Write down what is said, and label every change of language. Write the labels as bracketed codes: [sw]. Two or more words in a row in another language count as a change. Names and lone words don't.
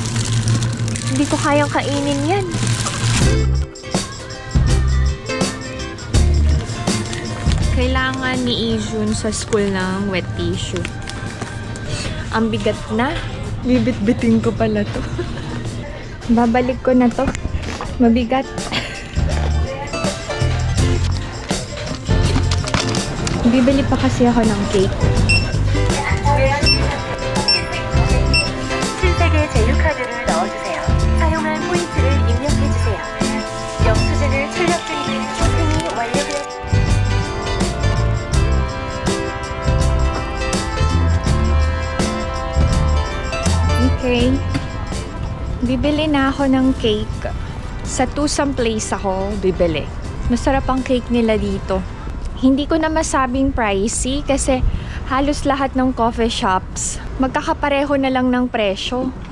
[tl] Hindi ko kayang kainin yan. Kailangan ni Izun sa school ng [en] wet tissue. [tl] Ang bigat na. Bibit-bitin ko pala to. Babalik ko na to. Mabigat. Bibili pa kasi ako ng cake. [ko] 실색의 제휴카드를 넣어주세요. 사용한 포인트를 입력해주세요. 영수증을 출력 중인 소생이 완료되었습니다. [tl] Okay. Bibili na ako ng cake. Sa Tusam Place ako bibili. Masarap ang cake nila dito. Hindi ko na masabing pricey kasi halos lahat ng [en] coffee shops [tl] magkakapareho na lang ng presyo.